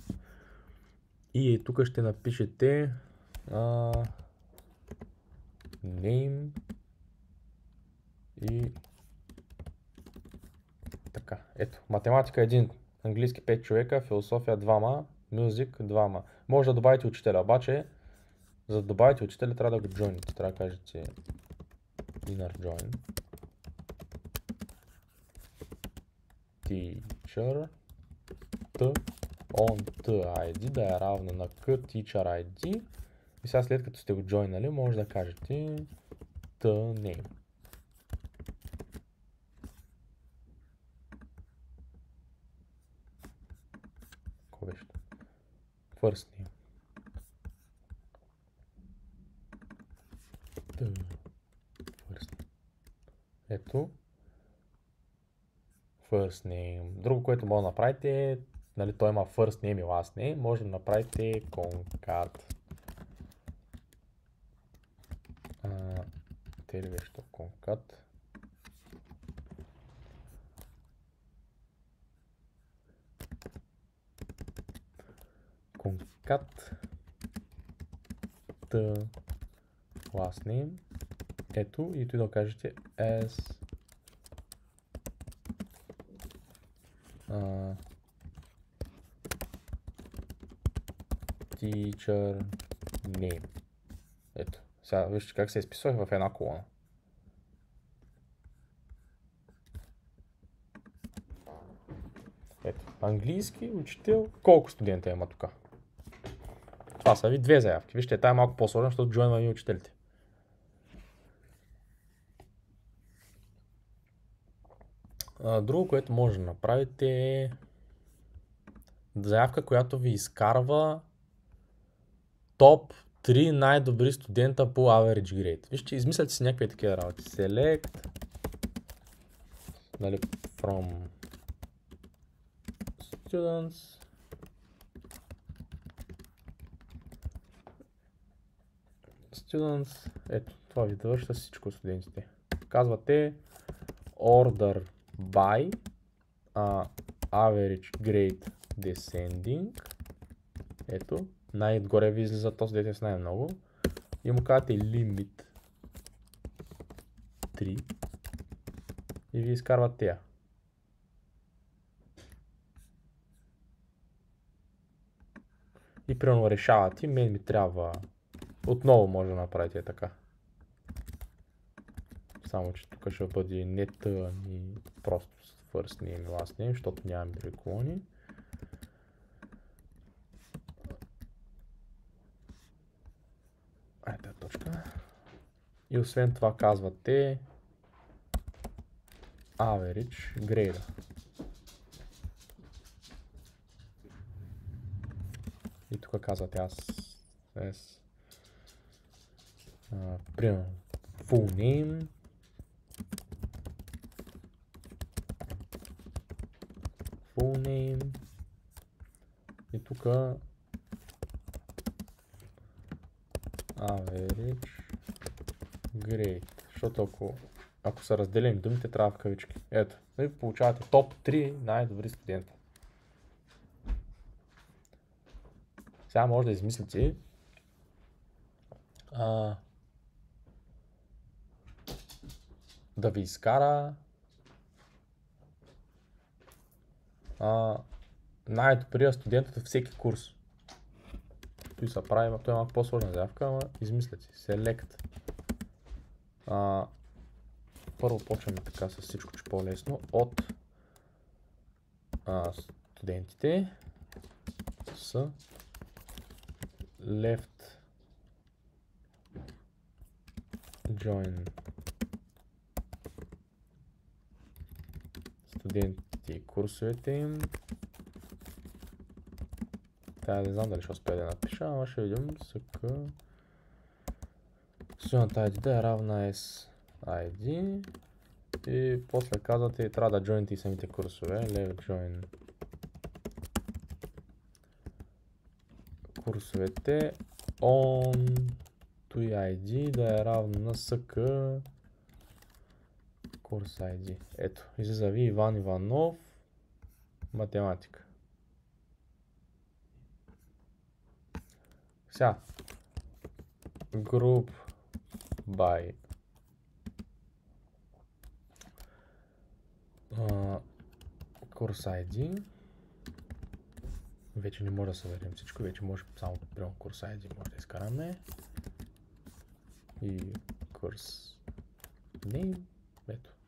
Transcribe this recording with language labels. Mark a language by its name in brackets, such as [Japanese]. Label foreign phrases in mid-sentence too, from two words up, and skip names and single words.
[Bulgarian] И тук ще напишете Name и така. Ето, математика 1, английски 5 човека, философия 2, [English] Music, [Bulgarian] двама. Може да добавите учителя, обаче за да добавите учителя трябва да го join. Трябва да кажете [English] inner join. Teacher T on TID [Bulgarian] да е равно на [English] K teacher ID. [Bulgarian] И сега след като сте го joinали, може да кажете [English] T name. [Bulgarian] Какво беше? [English] First name. First. Ето. First name. [Bulgarian] Друго, което може да направите е, нали, той има [English] first name [Bulgarian] и [English] last name, [Bulgarian] може да направите concat. Те ли беше то concat? [English] Concat the last name. [Bulgarian] Ето, и той да кажете [English] as teacher name. [Bulgarian] Ето. Сега вижте как се изписвах в една колона. Ето. Английски учител. Колко студента има тук? Това са ви две заявки. Вижте, тая е малко по-сложна, защото join-ва учителите. Друго, което може да направите е заявка, която ви изкарва топ 3 най-добри студента по [English] average grade. [Bulgarian] Вижте, измисляте си някакви такива работи. Select, нали, [English] from students. Students. [Bulgarian] Ето, това ви довършва всичко студентите. Казвате [English] order by average grade descending. [Bulgarian] Ето, най-отгоре ви излиза този дете с най-много. И му казвате limit 3 и ви изкарват тея. И примерно решавате, мен ми трябва, отново може да направите така. Само че тук ще бъде не T, ами просто [English] first name [Bulgarian] и [English] last name, [Bulgarian] защото нямам други колони. Ето точка. И освен това казвате [English] average grade. [Bulgarian] И тук казвате аз примерно [English] full name, [Bulgarian] и тук [English] average grade, [Bulgarian] защото ако са разделени думите, трябва в кавички. Ето, и получавате топ 3 най-добри студента. Сега може да измислите да ви изкара най-добрия студент от всеки курс. Той се прави, той е малко по-сложна заявка, ама измислете. Select. Първо почваме така с всичко, че по-лесно. От студентите с [English] left join [Bulgarian] студентите и курсовете им. Тая не знам дали ще успея да напиша, ама ще видим [English] SK Student ID [Bulgarian] да е равна [English] S ID [Bulgarian] и после казвате трябва да joinете и самите курсове. [English] Left join [Bulgarian] курсовете [English] on to ID [Bulgarian] да е равно на SK курс ID. Ето, излиза ви Иван Иванов, математика. Сега, [English] group by [Bulgarian] курс ID, Вече не може да съберем всичко, вече може само прямо курс ID може да изкараме. И курс name, ето.